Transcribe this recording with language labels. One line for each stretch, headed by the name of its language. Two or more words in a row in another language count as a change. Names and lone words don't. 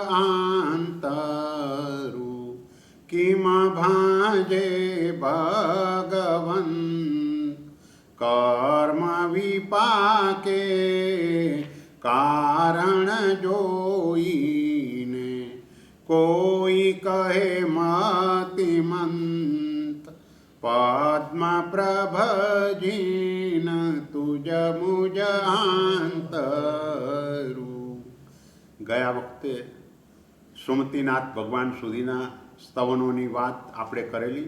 Gujarati: આંતરુ કિમ ભાજે ભગવન્ કર્મ વિપાકે કારણ જોઈને કોઈ કહે મતિમંત પદ્મ પ્રભજીન તુજ મુજ આંતરુ. ગયા વખતે સુમતિનાથ ભગવાન સુધીના સ્તવનોની વાત આપણે કરેલી.